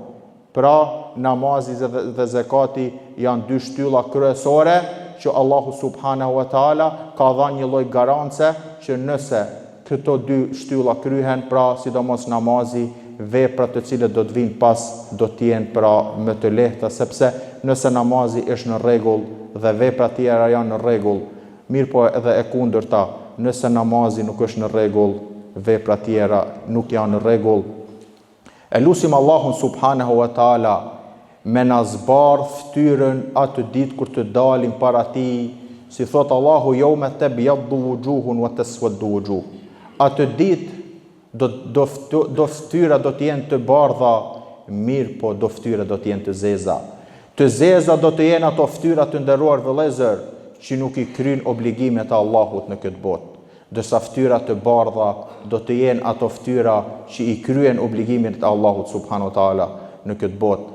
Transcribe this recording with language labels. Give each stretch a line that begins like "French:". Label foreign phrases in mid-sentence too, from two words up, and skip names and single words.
Albanian: Pra, namazi dhe zakati janë dy shtylla kryesore që Allahu
Arabic: سبحانه وتعالى
Albanian: ka dhënë një lloj garance që nëse këto dy shtylla kryhen, pra sidomos namazi, veprat të cilët do të vinë pas do të jenë pra më të lehta, sepse nëse namazi është në rregull dhe veprat tjera janë në rregull, mirë po edhe e kundërta, nëse namazi nuk është në rregull, veprat tjera nuk janë në rregull. E lutim Allahun
Arabic: سبحانه وتعالى
Albanian: me na zbardh ftyrën atë ditë kur të dalim para tij, si thot Allahu
Arabic: يوم تبيض وجوه وتسود وجوه.
Albanian: Atë ditë do ftyra do të jenë të bardha, mirë po do ftyra do të jenë të zeza. Të zeza do të jenë ato ftyra, të nderuar vëllezër, që nuk i kryn obligimet e Allahut në këtë botë. Dërsa ftyra të bardha do të jenë ato ftyra që i kryen obligimet e Allahut
Arabic: سبحانه وتعالى
Albanian: në këtë botë.